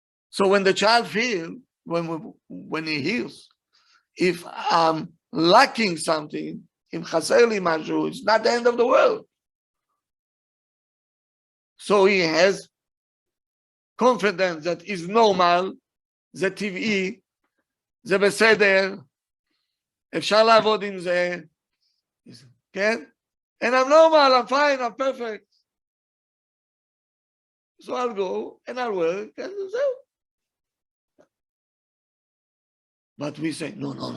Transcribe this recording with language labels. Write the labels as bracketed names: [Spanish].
[English] So when the child feels, when he hears, if I'm lacking something, [Hebrew] in chaser li mashu, [English] it's not the end of the world. So he has confidence that is normal, [Hebrew] זה טבעי, זה בסדר, אפשר לעבוד עם זה, כן? [English] And I'm normal, I'm fine, I'm perfect. So I'll go and I'll work and so. But we say, no.